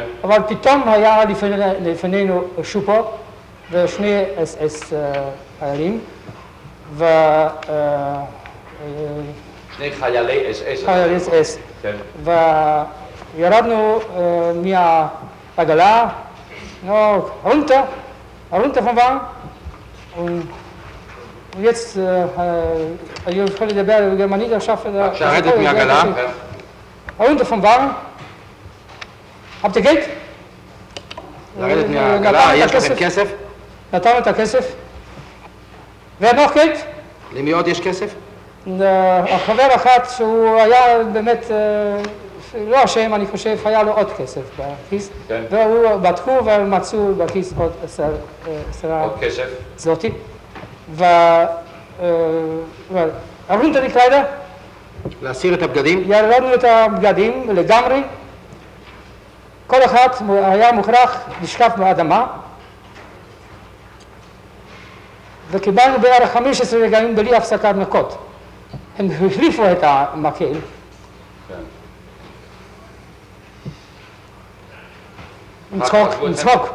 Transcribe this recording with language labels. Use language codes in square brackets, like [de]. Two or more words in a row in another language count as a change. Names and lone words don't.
[he] אבל פתאום היה לפנינו שופו ושני SS חיילים שני חיילי SS. חיילי SS. כן. וירדנו מהעגלה, [de] runter vom Wagen und jetzt, ich [he] יכול לדבר בגרמנית עכשיו. לרדת מהעגלה. [de] runter vom Wagen. habt ihr Geld? [he] לרדת מהעגלה, יש לכם כסף? נתנו את הכסף. [de] wer noch Geld? [he] למי עוד יש כסף? החבר אחד שהוא היה באמת לא אשם, אני חושב, היה לו עוד כסף בכיס. והוא בדקו ומצאו בכיס עוד 10 כסף. זאתי. [de] runter die Kleider. [he] להסיר את הבגדים. ירדנו את הבגדים לגמרי. כל אחד היה מוכרח לשכב באדמה. וקיבלנו בערך 15 רגעים בלי הפסקת מכות. הם החליפו את המקל. עם צחוק.